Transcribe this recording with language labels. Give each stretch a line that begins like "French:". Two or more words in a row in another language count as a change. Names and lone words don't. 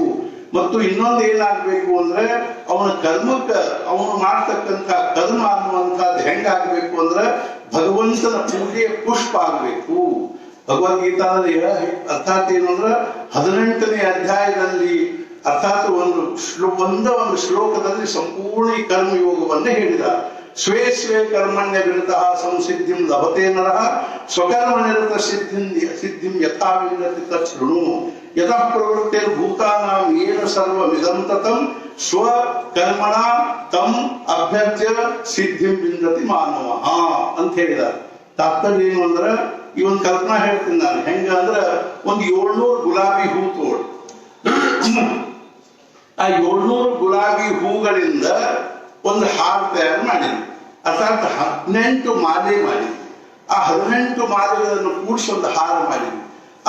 Kannada: ಮತ್ತು ಇನ್ನೊಂದು ಏನಾಗ್ಬೇಕು ಅಂದ್ರೆ ಅವನ ಕರ್ಮಕ್ಕೆ ಅವನು ಮಾಡ್ತಕ್ಕಂಥ ಕರ್ಮ ಅನ್ನುವಂಥದ್ದು ಹೆಂಗಾಗ್ಬೇಕು ಅಂದ್ರೆ ಭಗವಂತನ ಪೂಜೆಯ ಪುಷ್ಪ ಆಗ್ಬೇಕು. ಭಗವದ್ಗೀತಾದಲ್ಲಿ ಅರ್ಥಾತ್ ಏನು ಅಂದ್ರೆ 18ನೇ ಅಧ್ಯಾಯದಲ್ಲಿ ಅರ್ಥಾತ್ ಒಂದು ಶ್ಲೋಕದಲ್ಲಿ ಸಂಪೂರ್ಣ ಈ ಕರ್ಮಯೋಗವನ್ನೇ ಹೇಳಿದ.
Sanskrit: ಸ್ವೇ ಸ್ವೇ ಕರ್ಮಣ್ಯ ವಿರತ ಸಂಸಿದ್ಧಿಂ ಲಭತೆ ನರಃ ಸ್ವಕರ್ಮ ನಿರತ ಸಿದ್ಧಿಂ ಯಥಾ ವಿಂದತಿ ತಚ್ಛೃಣು ಯತಃ ಪ್ರವೃತ್ತಿರ್ಭೂತಾನಾಂ ಯೇನ ಸರ್ವಮಿದಂ ತತಂ ಸ್ವಕರ್ಮಣ ತಂ ಅಭ್ಯರ್ಚ್ಯ ಸಿದ್ಧಿಂ ವಿಂದತಿ ಮಾನವಃ
Kannada: ಅಂತ ಹೇಳಿದ್ದಾರೆ. ತಾತ್ಪರ್ಯ ಏನು ಅಂದ್ರೆ ಈ ಒಂದು ಕಲ್ಪನಾ ಹೇಳ್ತೀನಿ ನಾನು. ಹೆಂಗ ಅಂದ್ರೆ ಒಂದು 700 ಗುಲಾಬಿ ಹೂ ತೋಡ್, ಆ 700 ಗುಲಾಬಿ ಹೂಗಳಿಂದ ಒಂದು ಹಾರ ತಯಾರು ಮಾಡಿದ್ವಿ. ಅರ್ಥಾತ್ 18 ಮಾಲೆ ಮಾಡಿದ್ವಿ. ಆ 18 ಮಾಲೆಗಳನ್ನು ಕೂಡಿಸಿ ಒಂದು ಹಾರ ಮಾಡಿದ್ವಿ.